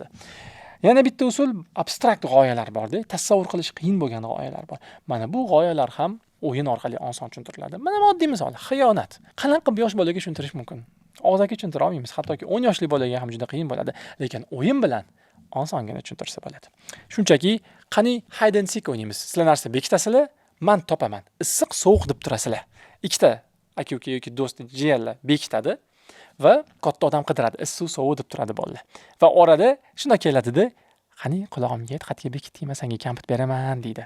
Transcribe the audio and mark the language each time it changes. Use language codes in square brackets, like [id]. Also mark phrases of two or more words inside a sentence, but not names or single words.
[uz] Yana bitta usul abstrakt g'oyalar bor-da, tasavvur qilish qiyin bo'lgan g'oyalar bor. Mana bu g'oyalar ham o'yin orqali oson tushuntiriladi. Mana oddiy misol, xiyonat. Qanaqa qilib yosh bolaga tushuntirish mumkin? Og'zaki tushuntira olmaymiz, hattoki 10 yoshli bolaga ham juda qiyin bo'ladi, lekin o'yin bilan osongina tushuntirsa bo'ladi. Shunchaki, qani [en] hide and seek [uz] o'ynaymiz. Sizlar narsa bekitasizlar, men topaman. Issiq, sovuq deb turasizlar. Ikkita aka-uka yoki do'st, jiyanlar bekitadi va katta odam qidiradi, issiq, sovuq deb turadi bolalar. Va orada shunda keladi-da, qani qulog'imga ayt, xatga bekitdingmi, senga kampit beraman deydi.